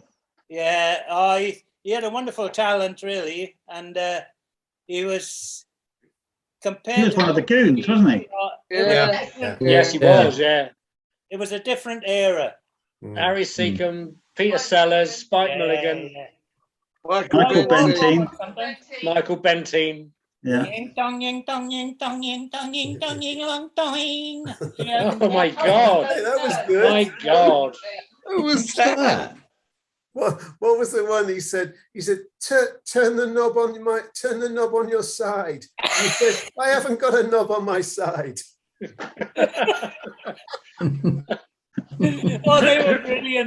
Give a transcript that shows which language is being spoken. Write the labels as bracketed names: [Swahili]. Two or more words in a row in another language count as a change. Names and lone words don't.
[English] Yeah, he had a wonderful talent, really, and he was compared. He was one of the goons, wasn't he? Yes, he was. Yeah. It was a different era. Harry Seacombe, Peter Sellers, Spike Milligan, Michael Bentine. Michael Bentine. Yeah. Ying dong, ying dong, ying dong, ying dong, ying dong, ying dong, dong. Oh my God! Hey, that was good. My God! Who was that? What was the one he said? He said, "Turn the knob on your side." He said, "I haven't got a knob on my side." Oh, they were brilliant.